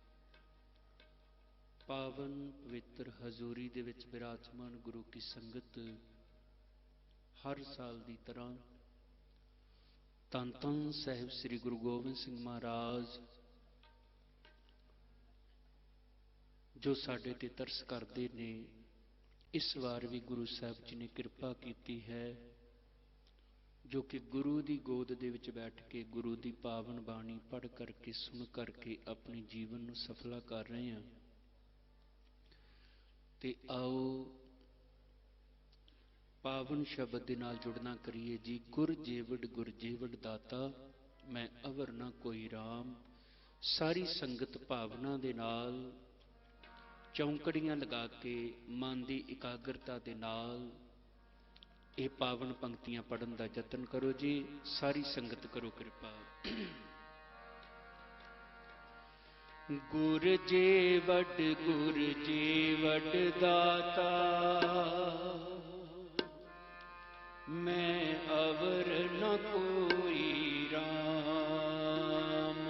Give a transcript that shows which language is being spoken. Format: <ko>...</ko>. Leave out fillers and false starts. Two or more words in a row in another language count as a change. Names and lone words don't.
<pa>ਪਾਵਨ ਪਵਿੱਤਰ ਹਜ਼ੂਰੀ ਦੇ ਵਿਚ ਵਿਰਾਜਮਾਨ ਗੁਰੂ ਕੀ ਸੰਗਤ ਹਰ ਸਾਲ ਦੀ ਤਰ੍ਹਾਂ ਧੰਨ ਧੰਨ ਸਾਹਿਬ ਸ੍ਰੀ ਗੁਰੂ ਗੋਬਿੰਦ ਸਿੰਘ ਮਹਾਰਾਜ ਜੋ ਸਾਡੇ ਤੇ ਤਰਸ ਕਰਤੇ ਨੇ ਇਸ ਬਾਰ ਭੀ ਗੁਰੂ ਸਾਹਬ ਜੀ ਨੇ ਕਿਰਪਾ ਕੀ ਹੈ ਜੋ ਕਿ ਗੁਰੂ ਕੀ ਗੋਦ ਦੇ ਵਿਚ ਬੈਠ ਕੇ ਗੁਰੂ ਕੀ ਪਾਵਨ ਬਾਣੀ ਪੜ੍ਹ ਕਰਕੇ ਸੁਣ ਕਰਕੇ</pa> <hi>अपने जीवन को सफला कर रहे हैं।</hi> <pa>ਤੇ ਆਓ ਪਾਵਨ ਸ਼ਬਦ ਦੇ ਨਾਲ ਜੁੜਨਾ ਕਰੀਏ ਜੀ। ਗੁਰ ਜੇਵਡ ਦਾਤਾ ਮੈਂ ਅਵਰ ਨਾ ਕੋਈ ਰਾਮ। ਸਾਰੀ ਸੰਗਤ ਭਾਵਨਾ ਦੇ ਨਾਲ ਚੌਂਕੜੀਆਂ ਲਗਾ ਕੇ ਮਨ ਕੀ ਇਕਾਗਰਤਾ ਦੇ ਨਾਲ ਯੇ ਪਾਵਨ ਪੰਕਤੀਆਂ ਪੜ੍ਹਨ ਕਾ ਯਤਨ ਕਰੋ ਜੀ। ਸਾਰੀ ਸੰਗਤ ਕਰੋ ਕਿਰਪਾ। ਗੁਰ ਜੇਵਡ ਦਾਤਾ ਮੈਂ ਅਵਰ ਨ ਕੋਈ ਰਾਮ।</pa>